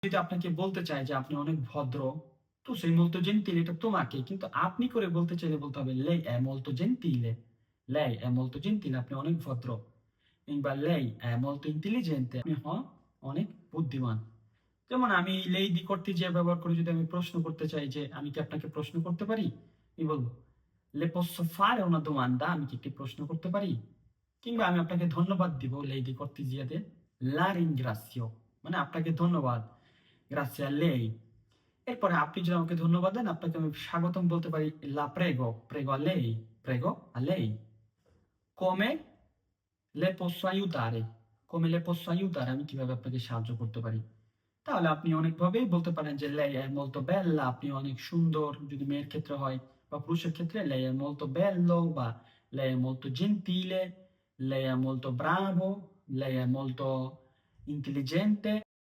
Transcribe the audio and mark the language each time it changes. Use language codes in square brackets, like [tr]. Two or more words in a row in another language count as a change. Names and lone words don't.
[bn] যদি আপনাকে বলতে চাই যে আপনি অনেক ভদ্র, তো [it] sei molto gentile [bn] এটা তোমাকে। কিন্তু আপনি করে বলতে চাইলে বলতে হবে [it] lei è molto gentile. Lei è molto gentile, [bn] আপনি অনেক ভদ্র। কিংবা [it] lei è molto intelligente, [bn] আপনি অনেক বুদ্ধিমান। যেমন আমি [it] lei di cortesia [bn] ব্যবহার করে যদি আমি প্রশ্ন করতে চাই যে আমি কি আপনাকে প্রশ্ন করতে পারি? আমি বলব [it] le posso fare una domanda? [bn] আমি কি একটি প্রশ্ন করতে পারি? কিংবা আমি আপনাকে ধন্যবাদ দিব [it] lei di cortesia [bn] তে [it] la ringrazio [bn] মানে আপনাকে ধন্যবাদ। [it] Grazie a lei. [bn] এরপরে আপনি যদি আমাকে ধন্যবাদ দেন, আপনাকে আমি স্বাগতম বলতে পারি [it] la prego, prego a lei, prego a lei. Come le posso aiutare? Come le posso aiutare? [bn] আমি কিভাবে আপনাকে সাহায্য করতে পারি? তাহলে আপনি অনেকভাবেই বলতে পারেন যে [it] lei è molto bella, [bn] আপনি অনেক সুন্দর যদি মেয়ের ক্ষেত্রে হয় বা পুরুষের ক্ষেত্রে [it] lei è molto bello [bn] বা [it] lei è molto gentile, lei è molto bravo, lei è molto intelligente.